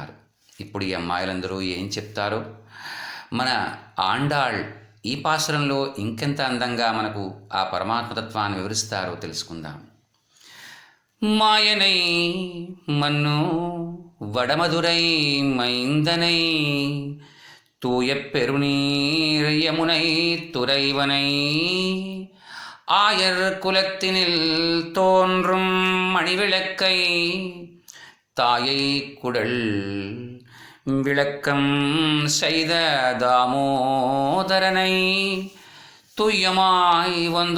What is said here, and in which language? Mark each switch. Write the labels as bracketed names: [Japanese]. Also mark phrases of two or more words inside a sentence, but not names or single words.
[Telugu] ఇప్పుడు ఈ అమ్మాయిలందరూ ఏం చెప్తారు? మన ఆండాళ్ ఈ పాసురంలో ఇంకెంత అందంగా మనకు ఆ పరమాత్మతత్వాన్ని వివరిస్తారో తెలుసుకుందాం. [Tamil] மாயனை மன்னு வடமதுரை மைந்தனை தூய பெருநீர் யமுனை துறைவனை ஆயர் குலத்தினில் தோன்றும் மணிவிளக்கை தாயை குடல் விளக்கம் செய்த தாமோதரனை துய்யமாய் வந்து